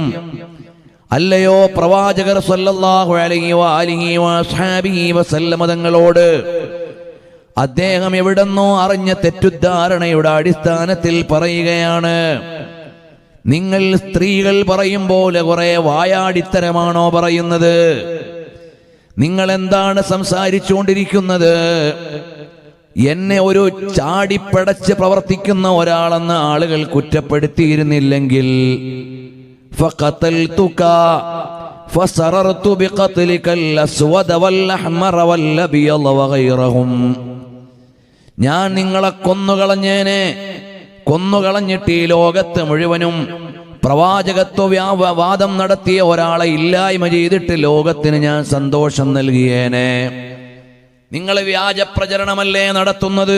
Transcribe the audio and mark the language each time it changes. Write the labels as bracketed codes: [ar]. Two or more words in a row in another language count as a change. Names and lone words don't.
[ml] അല്ലയോ പ്രവാചകർ [ar] صلى الله عليه وآله وأصحابه وسلم [ml] തങ്ങളോട് അദ്ദേഹം എവിടെന്നോ അറിഞ്ഞ തെറ്റുദ്ധാരണയുടെ അടിസ്ഥാനത്തിൽ പറയുകയാണ്, നിങ്ങൾ സ്ത്രീകൾ പറയും പോലെ കുറെ വായാടിത്തരമാണോ പറയുന്നത്? നിങ്ങൾ എന്താണ് സംസാരിച്ചുകൊണ്ടിരിക്കുന്നത്? എന്നെ ഒരു ചാടിപ്പടച്ച് പ്രവർത്തിക്കുന്ന ഒരാളെന്ന് ആളുകൾ കുറ്റപ്പെടുത്തിയിരുന്നില്ലെങ്കിൽ [ar] فقتلتك فسررت بقتلك الأسود والأحمر والأبيض وغيرهم. [ml] ഞാൻ നിങ്ങളെ കൊന്നുകളഞ്ഞിട്ട് ഈ ലോകത്ത് മുഴുവനും പ്രവാചകത്വ വാദം നടത്തിയ ഒരാളെ ഇല്ലായ്മ ചെയ്തിട്ട് ലോകത്തിന് ഞാൻ സന്തോഷം നൽകിയേനെ. നിങ്ങൾ വ്യാജ പ്രചരണമല്ലേ നടത്തുന്നത്?